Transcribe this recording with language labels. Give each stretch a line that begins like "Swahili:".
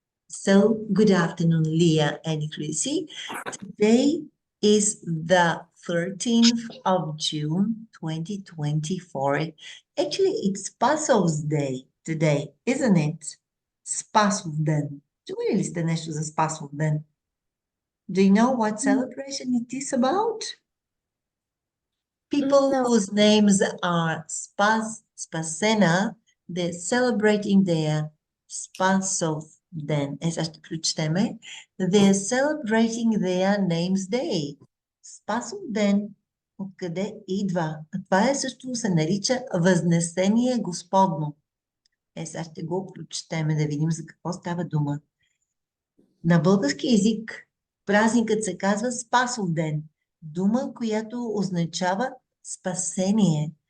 English: So, good afternoon, Leah and Chrissy. Today is the 13th of June, 2024. Actually, it's Spasov's Day today, isn't it?
Bulgarian: Spasov ден. Чували ли сте нещо за Спасов ден?
English: Do you know what celebration it is about? People No. whose names are Spasena, they're celebrating their Spasov ден.
Bulgarian: Сега ще прочетеме.
English: They're celebrating their name's day.
Bulgarian: Спасов ден. Откъде идва? Това също се нарича Възнесение Господно. Сега ще го прочетеме да видим за какво става дума. На български език празникът се казва Спасов ден. Дума, която означава спасение.